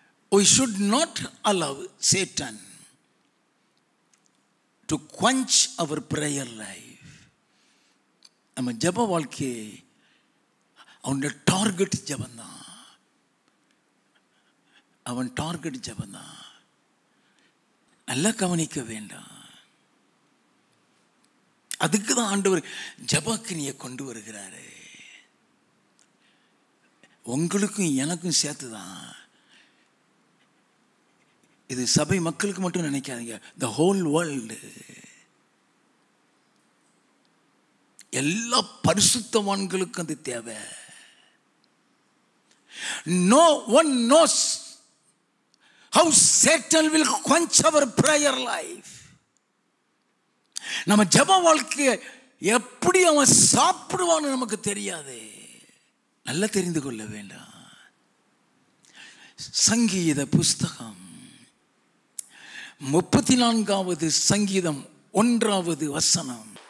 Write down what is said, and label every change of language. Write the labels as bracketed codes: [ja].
[en] We should not allow Satan to quench our prayer life. [ta] நம்ம ஜப வாழ்க்கை அவனுடைய டார்கெட் ஜபந்தான். அவன் டார்கெட் ஜபந்தான். நல்லா கவனிக்க வேண்டாம். அதுக்கு தான் ஆண்டவர் ஜபக்கினியை கொண்டு வருகிறாரு. உங்களுக்கும் எனக்கும் சேர்த்துதான். இது சபை மக்களுக்கு மட்டும் நினைக்காதீங்க, [en] The whole world. [ta] எல்லா பரிசுத்தவான்களுக்கும் அது தேவை. [en] No one knows how Satan will quench our prayer life. [ta] நம்ம ஜப வாழ்க்கையை எப்படி அவன் சாப்பிடுவான்னு நமக்கு தெரியாது. நல்லா தெரிந்து கொள்ள வேண்டாம். சங்கீத புஸ்தகம் 34வது சங்கீதம் 1வது வசனம்.